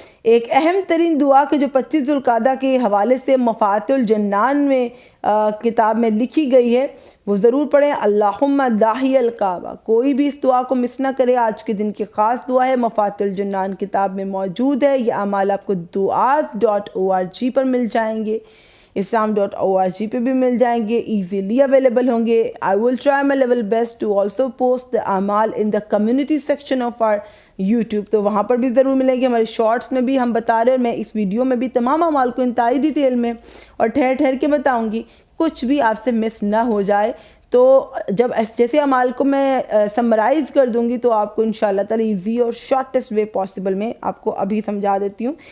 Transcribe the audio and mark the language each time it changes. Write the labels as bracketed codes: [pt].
[ur] ایک اہم ترین دعا کہ جو 25 ذوالقعدہ کے حوالے سے مفاتح الجنان میں کتاب میں لکھی گئی ہے وہ ضرور پڑھیں. اللہم داہی الکعبہ. کوئی بھی اس دعا کو مس نہ کرے. آج کے دن کی خاص دعا ہے، مفاتح الجنان کتاب میں موجود ہے. یہ اعمال آپ کو du'as.org پر مل جائیں گے، islam.org پہ بھی مل جائیں گے، [en] easily available [ur] ہوں گے. [en] I will try my level best to also post the اعمال in the community section of our YouTube. [ur] تو وہاں پر بھی ضرور ملیں گے. ہمارے شارٹس میں بھی ہم بتا رہے ہیں، میں اس ویڈیو میں بھی تمام اعمال کو انتہائی ڈیٹیل میں اور ٹھہر ٹھہر کے بتاؤں گی، کچھ بھی آپ سے مس نہ ہو جائے. تو جب جیسے اعمال کو میں سمرائز کر دوں گی تو آپ کو انشاءاللہ تعالی [en] easy اور shortest way possible [ur] میں آپ کو ابھی سمجھا دیتی ہوں.